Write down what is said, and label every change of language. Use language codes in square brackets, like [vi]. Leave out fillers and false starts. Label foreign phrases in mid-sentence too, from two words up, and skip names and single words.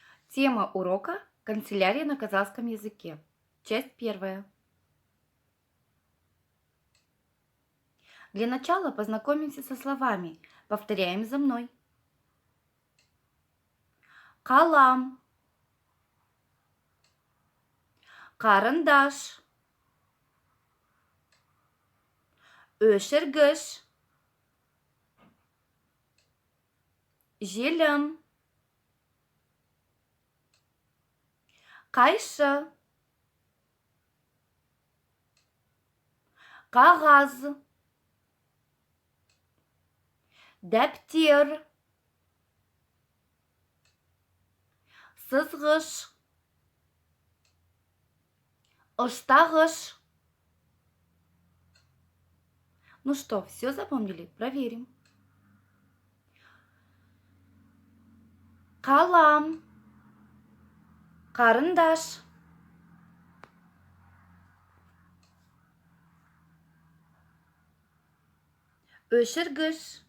[ru] Тема урока «Канцелярия на казахском языке». Часть первая. Для начала познакомимся со словами. Повторяем за мной. [kk] Калам, карандаш, өшіргіш, желім, қайшы, қағаз, дәптер, сызғыш, ұштағыш. [ru] Ну что, все запомнили? Проверим. [kk] Калам, карандаш, өшіргіш,